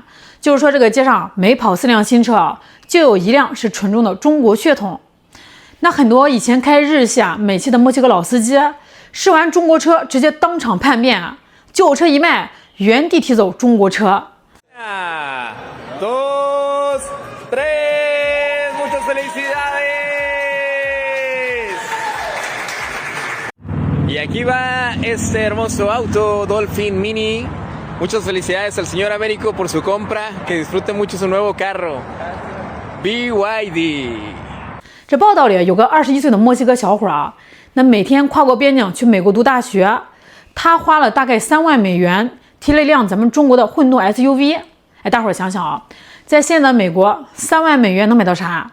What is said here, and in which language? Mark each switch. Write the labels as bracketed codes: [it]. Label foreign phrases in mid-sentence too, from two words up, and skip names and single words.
[zh] 就是说这个街上每跑4辆新车，就有1辆是纯种的中国血统。那很多以前开日系美系的墨西哥老司机，试完中国车直接当场叛变，旧车一卖，原地提走中国车。 [es] 2, 3 Muchas felicidades. Y aquí va este hermoso auto Dolphin Mini. Muchas felicidades al señor Américo por su compra. Que disfrute mucho su nuevo carro. BYD. [zh] 这报道里有个21岁的墨西哥小伙那每天跨过边境去美国读大学，他花了大概3万美元提了一辆咱们中国的混动 SUV。大伙儿想想在现在美国3万美元能买到啥？